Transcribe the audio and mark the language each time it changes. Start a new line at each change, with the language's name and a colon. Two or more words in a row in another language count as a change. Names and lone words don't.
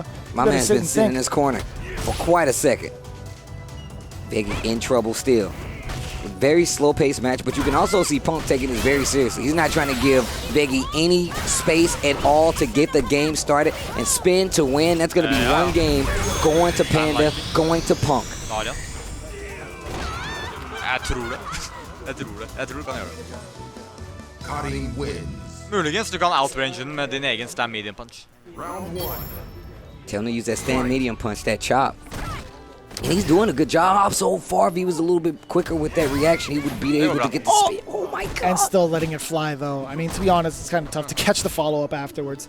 English: My man's been sitting in this corner for quite a second. VEGGEY in trouble still. Very slow-paced match, but you can also see PUNK taking this very seriously. He's not trying to give VEGGEY any space at all to get the game started and spin to win. That's going to be one game going to PANDA, going to PUNK.
Norwegian: Jeg tror det. Jeg tror du kan gjøre det.
English: Cutting wins.
Norwegian: Muligens du kan outrange den med din egen
English: stand medium punch. Round one. Tell him to use that stand medium punch, that chop. And he's doing a good job so far. If he was a little bit quicker with that reaction, he would be able to get the spin. Oh my God. And still letting it fly, though. I mean, to be honest, it's kind of tough to catch the follow-up afterwards.